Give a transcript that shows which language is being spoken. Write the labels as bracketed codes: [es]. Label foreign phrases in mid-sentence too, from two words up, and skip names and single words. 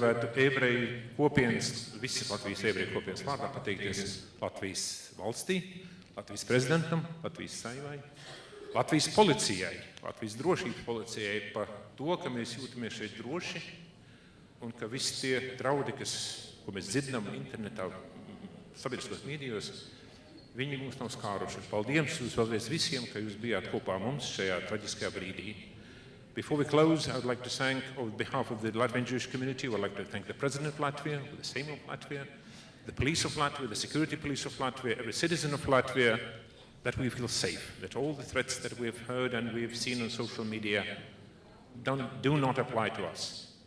[lv] gribētu ebreju kopienas, visas Latvijas ebreju kopienas vārdā pateikties Latvijas valstī, Latvijas prezidentam, Latvijas saimai, Latvijas policijai, Latvijas drošības policijai par to, ka mēs jūtamies šeit droši un ka visi tie draudi, ko mēs dzirdam internetā, sabiedriskos mēdījos, viņi mūs nav skāruši. Paldies jūs vēlreiz visiem, ka jūs bijāt kopā mums šajā traģiskajā brīdī. [en] Before we close, I would like to thank, on behalf of the Latvian Jewish community, I would like to thank the President of Latvia, the Sejm of Latvia, the police of Latvia, the security police of Latvia, every citizen of Latvia, that we feel safe, that all the threats that we have heard and we have seen on social media do not apply to us.